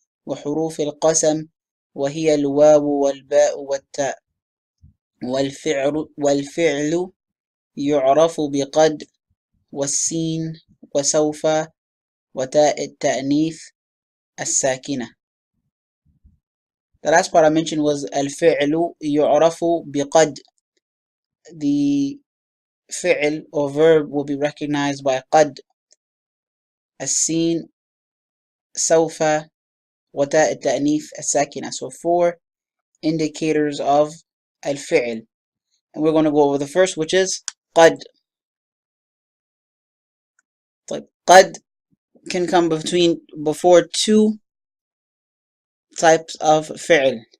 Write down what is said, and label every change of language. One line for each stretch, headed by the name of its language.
Arabic: وحروف القسم وهي الواو والباء والتاء. والفعل يعرف بقد والسين وسوف وتاء التأنيث الساكنة.
English: The last part I mentioned was
Arabic: الفعل يعرف بقد.
English: The fi'l or verb will be recognized by قد.
Arabic: السين سوف وتاء التأنيث الساكنة.
English: So 4 indicators of الفعل. And we're going to go over the first, which is قد. طيب, قد can come before two types of fi'l.